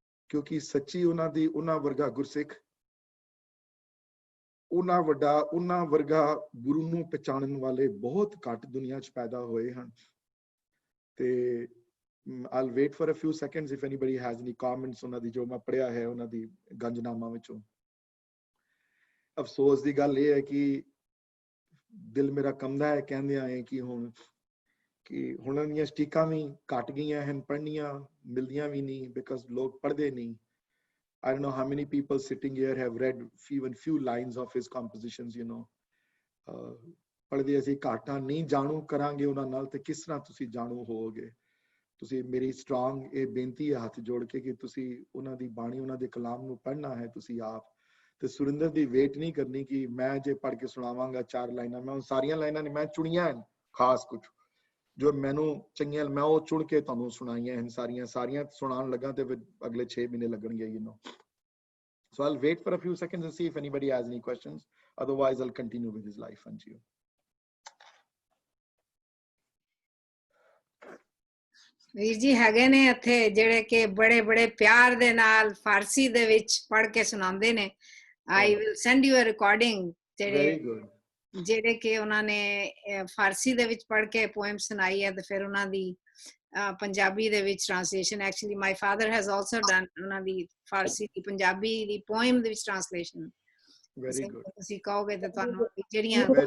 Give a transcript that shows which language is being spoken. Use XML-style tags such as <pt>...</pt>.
<pa>ਕਿਉਂਕਿ ਸੱਚੀ ਉਹਨਾਂ ਵਰਗਾ ਗੁਰਸਿੱਖ, ਉਹਨਾਂ ਵਰਗਾ ਗੁਰੂ ਨੂੰ ਪਛਾਣਨ ਵਾਲੇ ਬਹੁਤ ਘੱਟ ਦੁਨੀਆ 'ਚ ਪੈਦਾ ਹੋਏ ਹਨ। ਤੇ</pa> <en>I'll wait for a few seconds if anybody has any comments</en> <pa>ਉਹਨਾਂ ਦੀ ਜੋ ਮੈਂ ਪੜ੍ਹਿਆ ਹੈ ਉਹਨਾਂ ਦੀ ਗੰਜਨਾਮਾ ਵਿੱਚੋਂ। ਅਫਸੋਸ ਦੀ ਗੱਲ ਇਹ ਹੈ ਕਿ ਦਿਲ ਮੇਰਾ ਕੰਬਦਾ ਹੈ ਕਹਿੰਦਿਆਂ ਹੈ ਕਿ ਹੁਣ कि हुण उन्हां दीयां स्टीकां भी घट गईयां हन, पढ़नियां मिलदियां भी नहीं बिकॉज लोग पढ़दे नहीं.</pa> <en>I don't know how many people sitting here have read even few lines of his compositions, you know.</en> <pa>ਪੜ੍ਹਦੇ ਅਸੀਂ ਘਾਟਾਂ ਨਹੀਂ ਜਾਣੂ ਕਰਾਂਗੇ ਉਹਨਾਂ ਨਾਲ ਤੇ ਕਿਸ ਤਰ੍ਹਾਂ ਤੁਸੀਂ ਜਾਣੂ ਹੋਵੋਗੇ. ਤੁਸੀਂ ਮੇਰੀ ਸਟਰੋਂਗ ਇਹ ਬੇਨਤੀ ਹੈ ਹੱਥ ਜੋੜ ਕੇ ਕਿ ਤੁਸੀਂ ਉਹਨਾਂ ਦੀ ਬਾਣੀ, ਉਹਨਾਂ ਦੇ ਕਲਾਮ ਨੂੰ ਪੜ੍ਹਨਾ ਹੈ ਤੁਸੀਂ ਆਪ. ਤੇ ਸੁਰਿੰਦਰ ਦੀ ਵੇਟ ਨਹੀਂ ਕਰਨੀ ਕਿ ਮੈਂ ਜੇ ਪੜ੍ਹ ਕੇ ਸੁਣਾਵਾਂਗਾ 4 ਲਾਈਨਾਂ. ਮੈਂ ਉਹ ਸਾਰੀਆਂ ਲਾਈਨਾਂ ਨੇ ਮੈਂ ਚੁਣੀਆਂ ਹਨ, ਖਾਸ ਕੁਝ ਜੋ ਮੈਨੂੰ ਚੰਗੀਆਂ ਮੈਂ ਉਹ ਚੁਣ ਕੇ ਤੁਹਾਨੂੰ ਸੁਣਾਈਆਂ ਹਨ. ਸਾਰੀਆਂ ਸੁਣਾਉਣ ਲੱਗਾ ਤੇ ਫਿਰ ਅਗਲੇ 6 ਮਹੀਨੇ ਲੱਗਣਗੇ, you know.</pa> <en>So I'll wait for a few seconds and see if anybody has any questions. Otherwise, I'll continue with his life.</en> <pa>Anji. ਵੀਰ ਜੀ ਹੈਗੇ ਨੇ ਇੱਥੇ ਜਿਹੜੇ ਕਿ ਬੜੇ ਬੜੇ ਪਿਆਰ ਦੇ ਨਾਲ ਫਾਰਸੀ ਦੇ ਵਿੱਚ ਪੜ੍ਹ ਕੇ ਸੁਣਾਉਂਦੇ ਨੇ.</pa> <en>I will send you a recording. Very good.</en> <pa>ਜਿਹੜੇ ਕਿ ਉਹਨਾਂ ਨੇ ਫਾਰਸੀ ਦੇ ਵਿੱਚ ਪੜ੍ਹ ਕੇ ਪੋਇਮ ਸੁਣਾਈ ਹੈ ਤੇ ਫਿਰ ਉਹਨਾਂ ਦੀ ਪੰਜਾਬੀ ਦੇ ਵਿੱਚ translation.</pa> <en>actually my father has also done</en> <pa>ਉਹਨਾਂ ਦੀ ਫਾਰਸੀ ਦੀ ਪੰਜਾਬੀ ਦੀ ਪੋਇਮ ਦੇ ਵਿੱਚ ਟ੍ਰਾਂਸਲੇਸ਼ਨ.</pa> <en>Very good.</en> <pa>ਤੁਸੀਂ ਕਹੋਗੇ ਤਾਂ ਤੁਹਾਨੂੰ ਜਿਹੜੀਆਂ</pa>